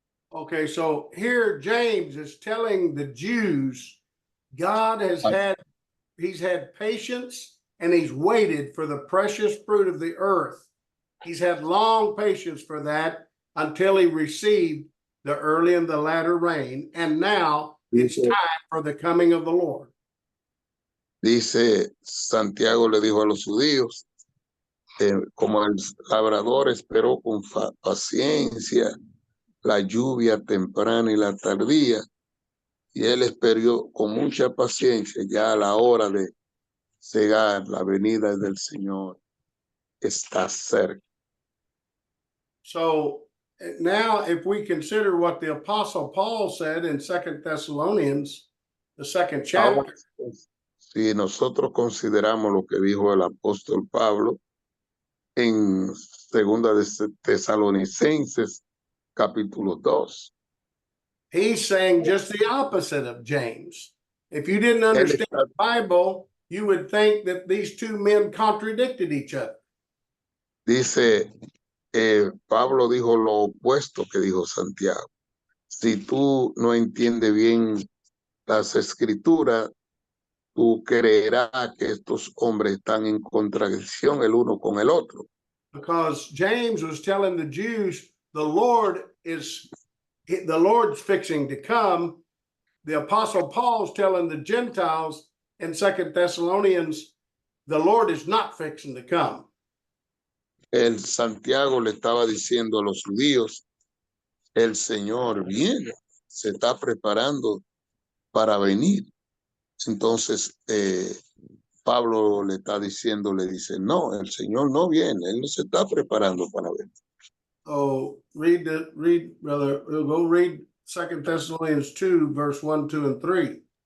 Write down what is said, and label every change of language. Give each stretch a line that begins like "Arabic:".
English: Okay, so here James is telling the Jews, God has he's had patience and he's waited for the precious fruit of the earth. He's had long patience for that until he received the early and the latter rain. And now it's time for the coming of the Lord.
Spanish: Dice, Santiago le dijo a los judíos, como el labrador esperó con paciencia la lluvia temprana y la tardía, y él esperó con mucha paciencia ya a la hora de cegar, la venida del Señor está cerca.
English: So now if we consider what the Apostle Paul said in 2 Thessalonians, the second chapter,
Spanish: Ahora, si nosotros consideramos lo que dijo el apóstol Pablo en segunda de Tesalonicenses capítulo 2.
English: he's saying just the opposite of James. If you didn't
Spanish: Él
English: understand
Spanish: está,
English: the Bible, you would think that these two men contradicted each other.
Spanish: dice, Pablo dijo lo opuesto que dijo Santiago. Si tú no entiendes bien las escrituras, tú creerás que estos hombres están en contradicción el uno con el otro.
English: Because James was telling the Jews, the Lord's fixing to come. The Apostle Paul's telling the Gentiles in 2 Thessalonians, the Lord is not fixing to come.
Spanish: El Santiago le estaba diciendo a los judíos, el Señor viene, se está preparando para venir. Entonces, Pablo le está diciendo, le dice, no, el Señor no viene, él no se está preparando para venir.
English: Oh, brother, go read 2 Thessalonians 2, verse 1, 2, and 3.